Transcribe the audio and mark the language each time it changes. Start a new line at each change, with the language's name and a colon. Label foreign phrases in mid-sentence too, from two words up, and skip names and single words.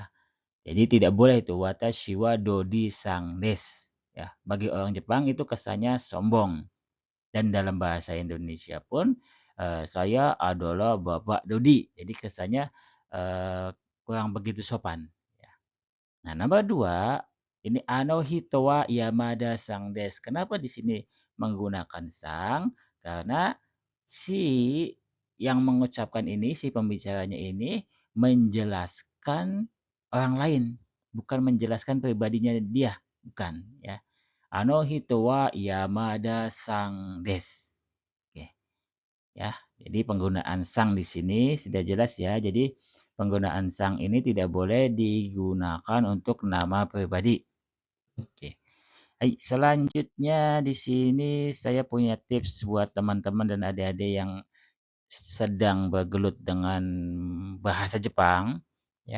Indonesian: Jadi tidak boleh itu
Japanese: わたしはドディさんです,
Indonesian: ya. Bagi orang Jepang itu kesannya sombong. Dan dalam bahasa Indonesia pun saya adalah Bapak Dodi. Jadi kesannya kurang begitu sopan, ya. Nah, nomor 2, ini
Japanese: あの人は山田さんです.
Indonesian: Kenapa di sini menggunakan sang? Karena si yang mengucapkan ini, si pembicaranya ini menjelaskan orang lain, bukan menjelaskan pribadinya dia, bukan, ya.
Japanese: あの人は山田さんです.
Indonesian: Oke, ya. Jadi penggunaan sang di sini sudah jelas, ya. Jadi penggunaan sang ini tidak boleh digunakan untuk nama pribadi. Oke. Hai, selanjutnya di sini saya punya tips buat teman-teman dan adik-adik yang sedang bergelut dengan bahasa Jepang, ya.